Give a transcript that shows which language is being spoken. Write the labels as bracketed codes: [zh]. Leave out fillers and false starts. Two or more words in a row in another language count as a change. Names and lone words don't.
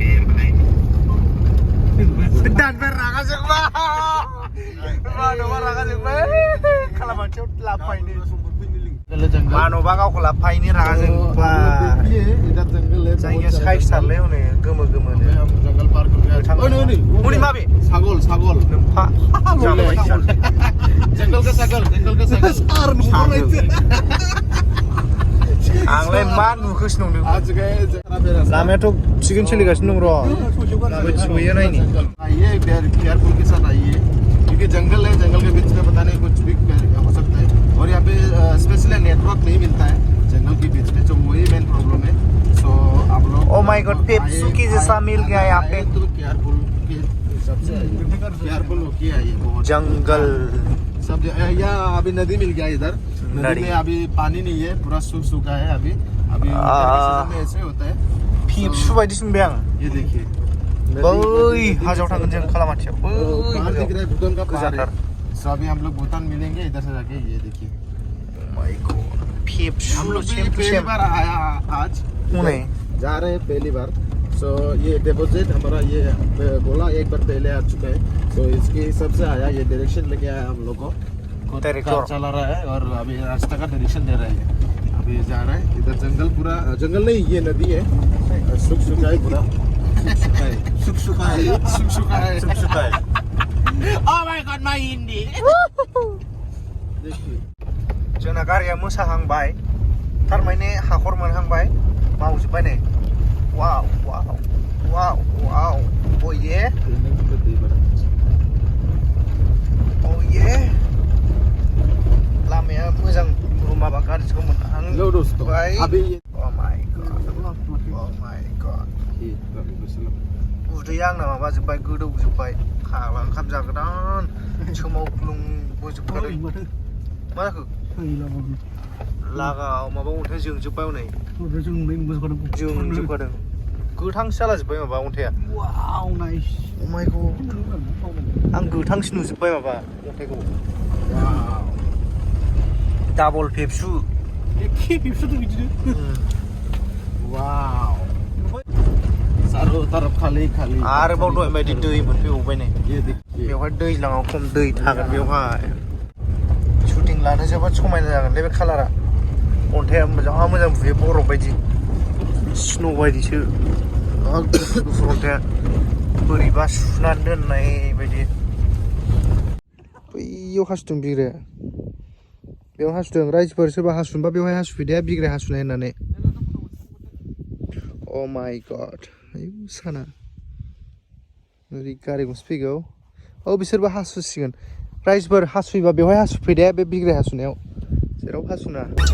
[brx] दानबाय रागा जोंबाय मानबा रागा जोंबाय खालामाथियाव लाबोफायनो मानबा गावखौ लाबोफायनो रागा जोंबाय जायगाया साइसथारलै हनै गोमो गोमोनो हनै माबे सागल सागल नोमफा [hi] जंगल का सागल [brx] आंलाय मा नुखोसो नंदों लामायाथ' थिगैनो सोलिगासिनो दं र' माबायदि सहैयो नायनि [hi] आइए केयरफुल के साथ आइए क्योंकि जंगल है जंगल के बीच में पता नहीं कुछ भी हो सकता है और यहाँ पे स्पेशली नेटवर्क नहीं मिलता है जंगल के बीच में तो वही [en] main problem [hi] है सो आप लोग [en] oh my god [hi] पेप्सू की जैसा मिल गया यहाँ पे तो केयरफुल के सबसे केयरफुल होके आइए बहुत जंगल सब यहाँ अभी नदी मिल गया इधर नदी में अभी पानी नहीं है पूरा सूखा है अभी अभी में ऐसे होता है [brx] पेप्सू बायदिसो मोनबाय आं [hi] ये देखिए [brx] बै हाजोआव थांगोन जों खालामाथियाव बै [hi] पहाड़ दिख रहा है भूटान का पहाड़ है [brx] गोजानथार [hi] सो अभी हम लोग भूटान मिलेंगे इधर से जाके ये देखिए [en] my god [hi] पेप्सू हम लोग पहली बार आया आज [brx] हनै [hi] जा रहे हैं पहली बार सो ये डेपोजिट हमारा ये बोला एक बार पहले आ चुका है तो इसके हिसाब से आया ये डायरेक्शन लेके आया हम लोग को कार चला रहा है और अभी रास्ता का डायरेक्शन दे रहा है अभी जा रहा है इधर जंगल पूरा जंगल नहीं ये नदी है सुखा है पूरा सुखा है [en] Oh my god my Hindi [hi] देखिए [brx] जोंना गारिया मोसाहांबाय थारमाने हाखर मोनहांबाय मावजोब्बाय नै वाव वाव वाव वाव ओये ओये लामाया मोजां माबा गाज्रिखौ मोनहांबाय [en] Oh my god [brx] उदैया आंना माबाजोब्बाय गोदौजोब्बाय फाग्ला ओंखाम जागोदान सोमावग्लुंबोजोबखादों मा जाखो लागाव माबा अन्थाइ जोंजोब्बाय हनै जोंजोबखादों गोथांसो जालाजोब्बाय माबा अन्थाइया [en] wow nice Oh my god [brx] आं गोथांसो नुजोब्बाय माबा अन्थाइखौ डाबल पेप्सु एखे पेप्सुथ' बिदिनो वाव [hi] चारों तरफ खाली खाली [brx] आरोबाव दहाय बायदि दै मोनफैबावबाय नै बेवहाय दैज्लाङाव खम दै थागोन बेवहाय शुटिं लानो जोबोद समायना जागोन बे कालारा अन्थाइया मोजां बुयो बरफ बायदि स्नो बायदिसो गुफुर अन्थाइया बोरैबा सुनानै दोननाय बायदि बैयाव हासुदों बिग्राया बेयाव हासुदों राइजोफोर सोरबा हासुनबा बेवहाय हासुफैदे बिग्राय हासुनाय होननानै [en] Oh my god [brx] आयु साना ओरै गारि गंसे फैगौ औ बिसोरबो हासुसिगोन राइजोफोर हासुयोबा बेवहाय हासुफैदे बे बिग्राय हासुनायाव जेराव हासुना